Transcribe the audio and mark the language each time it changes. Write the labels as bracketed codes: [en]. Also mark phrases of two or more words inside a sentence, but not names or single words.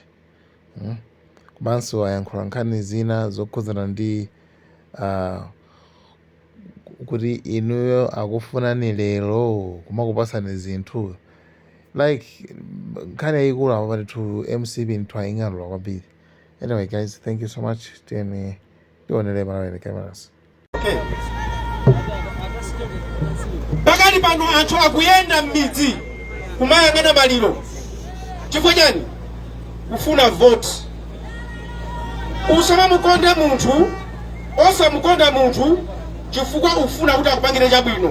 [ny] Komanso ayankhula nkhani zina zokhudzana ndi kuti inuyo akufunani lero kumakupasani zinthu like nkhani yayikulu apa patitu MCB nthu aying'anula kwambiri. [en] Anyway guys, thank you so much. [ny] Tionere Malawi cameras. Pakali pano anthu akuyenda m'midzi kumayang'ana maliro chifukwa chani? Kufuna vote. Usamamukonda munthu osamukonda munthu chifukwa ufuna kuti akupangire chabwino.